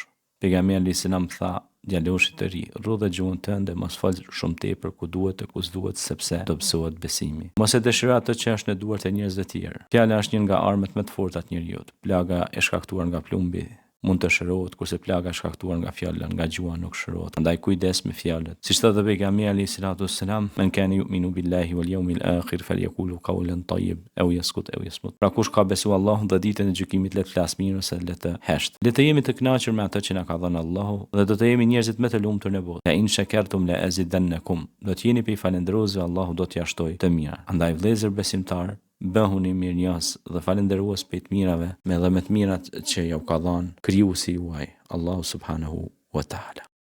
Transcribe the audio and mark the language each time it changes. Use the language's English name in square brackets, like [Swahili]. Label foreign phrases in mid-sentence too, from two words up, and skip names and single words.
[Albanian] Pejgamberi [Arabic] عليه السلام [Albanian] tha djaloshit të ri: "Rrudhë gjuhën tënde, mos fol shumë tepër ku duhet e ku s'duhet, sepse do psohet besimi. Mos e dëshiro atë që është në duart e njerëzve të tjerë." Fjala është një nga armët më të forta të njeriu. Plaga e shkaktuar nga plumbi mund të shërohet, kurse plaga e shkaktuar nga fjala, nga gjuha nuk shërohet. Prandaj kujdes me fjalët. Siç thotë pejgamberi [Arabic] عليه السلام من كان يؤمن بالله واليوم الآخر فليقل قولا طيبا أو يسكت أو يصمت." [Albanian] Pra kush ka besuar Allahun dhe ditën e gjykimit, le të flas mirë ose le të hesht. Le të jemi të kënaqur me atë që na ka dhënë Allahu dhe do të jemi njerëzit më të lumtur në botë. [Arabic] "لئن شكرتم لأزيدنكم." [Albanian] Do të jeni pe falendëruesve, Allahu do t'ja shtojë të mira. Andaj vëllezër besimtar, bëhuni mirënjohës dhe falendërues për të mirave me dhe me të mirat që ja u ka dhënë krijuesi juaj, Allahu [Arabic] سبحانه وتعالى.